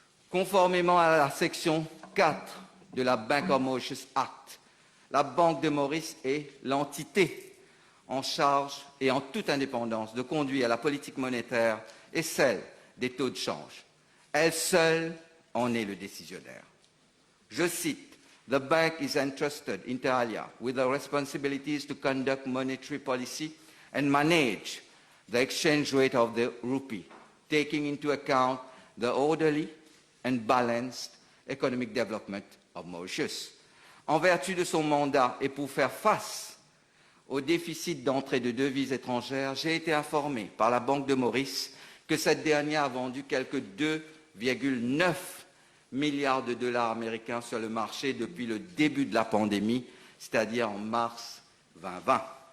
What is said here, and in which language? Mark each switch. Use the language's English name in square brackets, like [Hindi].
[French] Conformément à la section 4 de la Bank of Mauritius Act, la Banque de Maurice est l'entité en charge et en toute indépendance de conduire la politique monétaire et celle des taux de change. Elle seule en est le décisionnaire. [English] Je cite, "The bank is entrusted inter alia with the responsibilities to conduct monetary policy and manage the exchange rate of the rupee, taking into account the orderly and balanced economic development of Mauritius." [French] En vertu de son mandat et pour faire face au déficit d'entrée de devises étrangères, j'ai été informé par la Banque de Maurice que cette dernière a vendu quelques 2,9 milliards de dollars américains sur le marché depuis le début de la pandémie, c'est-à-dire en mars 2020.